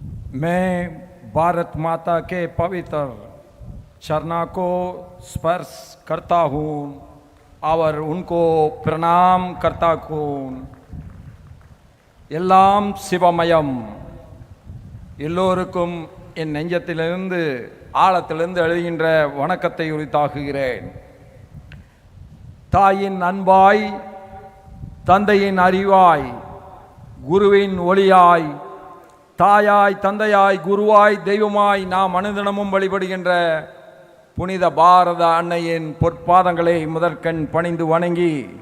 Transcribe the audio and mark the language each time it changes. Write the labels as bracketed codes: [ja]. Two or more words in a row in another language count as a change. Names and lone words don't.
[hi] मैं भारत माता के पवित्र चरणों को स्पर्श करता हूँ और उनको प्रणाम करता हूँ. [ta] எல்லாம் சிவமயம். எல்லோருக்கும் என் நெஞ்சத்திலிருந்து ஆழத்திலிருந்து எழுதுகின்ற வணக்கத்தை உரித்தாக்குகிறேன். தாயின் அன்பாய், தந்தையின் அறிவாய், குருவின் ஒளியாய், தாயாய், தந்தையாய், குருவாய், தெய்வமாய் நாம் அனுதினமும் வழிபடுகின்ற புனித பாரத அன்னையின் பொற்பாதங்களை முதற்கண் பணிந்து வணங்கி,